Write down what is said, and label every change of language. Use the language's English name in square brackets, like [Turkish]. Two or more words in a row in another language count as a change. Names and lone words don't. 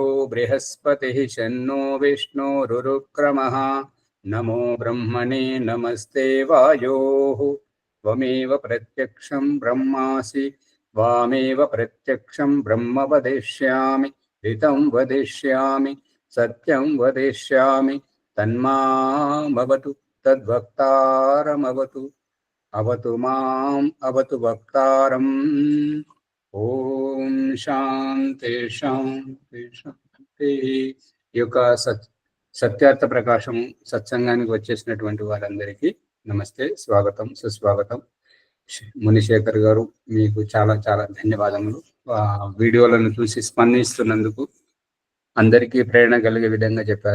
[Sanskrit] बृहस्पतिः शन्नो विष्णुरुक्रमः नमो ब्रह्मणे नमस्ते वायोः त्वमेव प्रत्यक्षं ब्रह्मासि वामेव प्रत्यक्षं ब्रह्म वदिष्यामि ऋतं वदिष्यामि सत्यं वदिष्यामि तन्मामवतु तद्वक्तारमवतु अवतु माम् अवतु वक्तारम्। ओम शांति शांति शांति। [Telugu] ఈ యొక్క సత్యార్థ ప్రకాశం సత్సంగానికి వచ్చేసినటువంటి వారందరికీ నమస్తే, స్వాగతం, సుస్వాగతం. మునిశేఖర్ గారు, మీకు చాలా చాలా ధన్యవాదములు. వీడియోలను చూసి స్పందిస్తున్నందుకు, అందరికీ ప్రేరణ కలిగే విధంగా చెప్పారు.